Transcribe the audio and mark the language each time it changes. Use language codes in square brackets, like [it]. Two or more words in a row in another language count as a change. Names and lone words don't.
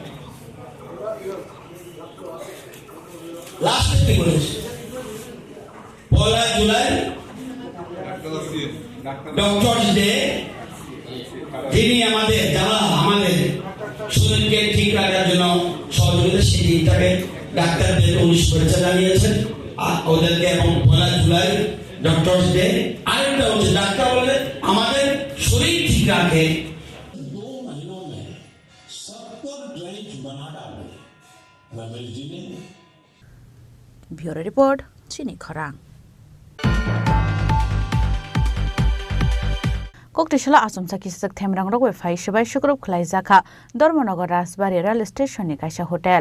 [bn] লাস্টে কি বলেছে 1 জুলাই [en] Doctors Day [bn] যিনি আমাদের যারা আমাদের শরীরকে ঠিক রাখার জন্য সহযোগিতা সেই দিনটাকে ডাক্তারদের উনিশ করেছে জানিয়েছেন আর ওদেরকে এবং 1 জুলাই [en] Doctors Day [bn] আরেকটা হচ্ছে ডাক্তার বলে আমাদের শরীর ঠিক রাখে [en] Bureau Report [trp] Chini Khorang Koktishala Asomsa Kisak Themrang Rogwe Fai Shibai Shukrop Klaijaka Dormonogo Rasbari Rail Station ni Kaisha Hotel